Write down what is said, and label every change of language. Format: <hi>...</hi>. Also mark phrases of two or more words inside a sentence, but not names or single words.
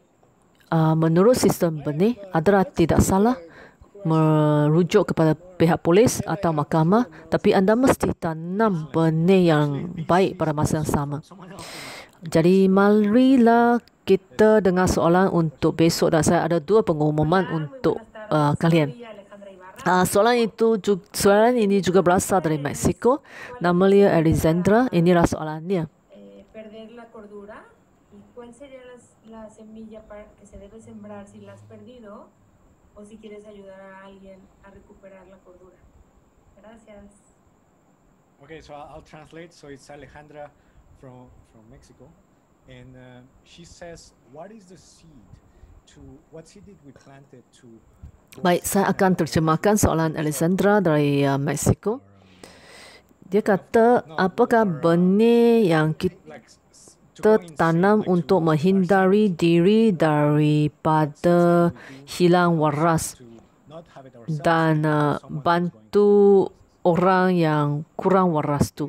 <ms>Menurut sistem benih, adalah tidak salah merujuk kepada pihak polis atau mahkamah, tapi anda mesti tanam benih yang baik pada masa yang sama. Jadi marilah kita dengar soalan untuk besok dan saya ada 2 pengumuman untuk kalian. Soalan ini juga berasal dari Mexico. Nama dia Alexandra. Inilah soalannya.</ms> <es>Perder la cordura y cuál sería la semilla que se debe sembrar si la has perdido o si quieres ayudar a alguien a recuperar la cordura. Gracias.</es> <en>Okay, so I'll translate. So it's Alejandra from Mexico, and she says, "What is the seed? What seed did we planted to?"</en> <ms>Baik, saya akan terjemahkan soalan Alexandra dari Mexico. Dia kata, apakah benih yang kita tanam untuk menghindari diri daripada hilang waras dan bantu orang yang kurang waras tu?</ms>